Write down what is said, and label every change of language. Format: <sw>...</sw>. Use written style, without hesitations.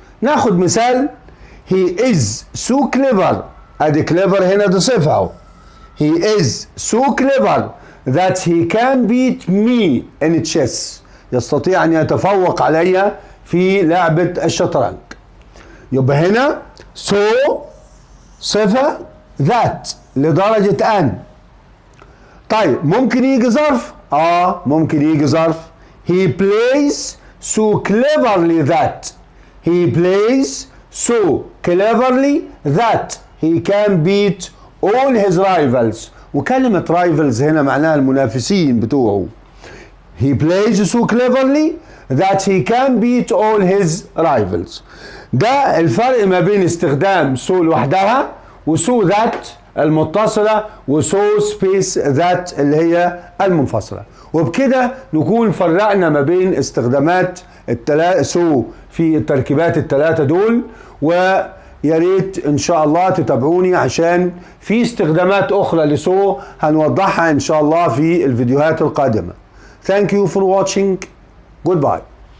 <ar>ناخد مثال</ar> <en>he is so clever.</en> <ar>ادي clever هنا دي صفة اهو.</ar> <en>he is so clever that he can beat me in chess.</en> <ar>يستطيع ان يتفوق علي في لعبة الشطرنج. يبقى هنا so صفة that لدرجة أن. طيب ممكن يجي ظرف؟ ممكن يجي ظرف.</ar> <en>he plays so cleverly that. he plays so cleverly that he can beat all his rivals.</en> <ar>وكلمة rivals هنا معناها المنافسين بتوعه.</ar> <en>he plays so cleverly that he can beat all his rivals.</en> <ar>ده الفرق ما بين استخدام</ar> <en>so</en> <ar>لوحدها وسو ذات المتصلة وسو سبيس ذات اللي هي المنفصلة. وبكده نكون فرقنا ما بين استخدامات سو في التركيبات الثلاثة دول، ويا ريت ان شاء الله تتابعوني عشان في استخدامات اخرى لسو هنوضحها ان شاء الله في الفيديوهات القادمة.</ar> <en>Thank you for watching. Goodbye.</en>